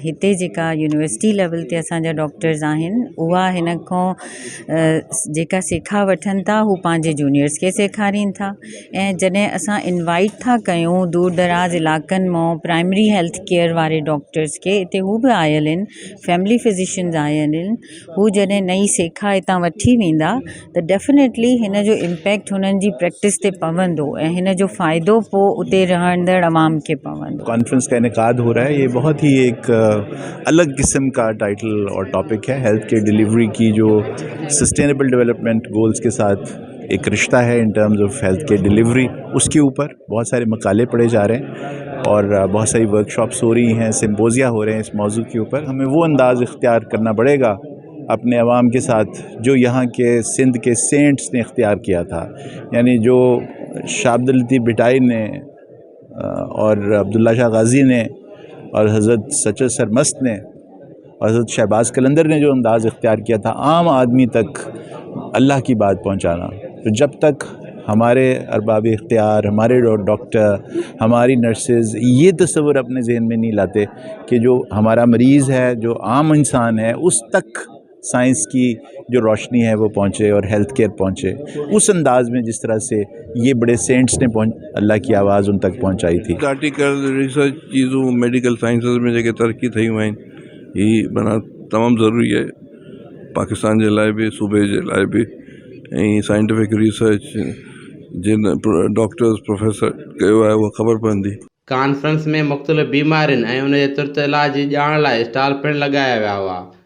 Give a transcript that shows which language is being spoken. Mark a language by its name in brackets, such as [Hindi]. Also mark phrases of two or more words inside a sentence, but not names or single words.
[Sindhi] हिते जेका [English] university level [Sindhi] ते असांजा डॉक्टर्स आहिनि उहा हिन खां जेका सिखा वठनि था हू पंहिंजे जूनियर्स खे सेखारीनि था, ऐं जॾहिं असां इनवाइट था कयूं दूर दराज इलाइक़नि मां [English] primary health care [Sindhi] वारे डॉक्टर्स खे, हिते हू बि आयल आहिनि, [English] family physicians [Sindhi] आयल आहिनि, हू जॾहिं नई सेखा हितां वठी वेंदा त डेफिनेटली हिन जो इम्पैक्ट हुननि जी प्रैक्टिस ते पवंदो ऐं हिन जो फ़ाइदो उते रहंदड़ अवाम के पवंदो। [Urdu] کانفرنس کا انعقاد ہو رہا ہے، یہ بہت ہی ایک الگ قسم کا ٹائٹل اور ٹاپک ہے. [English] health care delivery [Urdu] کی جو [English] sustainable development goals [Urdu] کے ساتھ ایک رشتہ ہے [English] in terms of health care delivery, [Urdu] اس کے اوپر بہت سارے مقالے پڑھے جا رہے ہیں اور بہت ساری ورکشاپس ہو رہی ہیں، سمپوزیا ہو رہے ہیں اس موضوع کے اوپر. ہمیں وہ انداز اختیار کرنا پڑے گا اپنے عوام کے ساتھ جو یہاں کے سندھ کے سینٹس نے اختیار کیا تھا، یعنی جو شاہ عبداللطیف بھٹائی نے اور عبداللہ شاہ غازی نے اور حضرت سچر سرمست نے اور حضرت شہباز قلندر نے جو انداز اختیار کیا تھا عام آدمی تک اللہ کی بات پہنچانا. تو جب تک ہمارے ارباب اختیار، ہمارے ڈاکٹر، ہماری نرسز یہ تصور اپنے ذہن میں نہیں لاتے کہ جو ہمارا مریض ہے، جو عام انسان ہے، اس تک سائنس کی جو روشنی ہے وہ پہنچے اور [English] health care [Urdu] پہنچے اس انداز میں جس طرح سے یہ بڑے سینٹس نے اللہ کی آواز ان تک پہنچائی تھی. [English] article research [Sindhi] चीज़ों [English] medical sciences [Sindhi] में जेके तरक्की थी हुई आहिनि ही माना तमामु ज़रूरी आहे पाकिस्तान जे लाइ बि, सूबे जे लाइ बि। ऐं [English] scientific research [Sindhi] जिन डॉक्टर्स प्रोफेसर कयो आहे उहा ख़बर पवंदी। कॉन्फ्रेंस में मुख़्तलिफ़ बीमारियुनि ऐं उन जे तुर्त इलाज जी ॼाण लाइ स्टॉल पिणु लॻाया विया हुआ।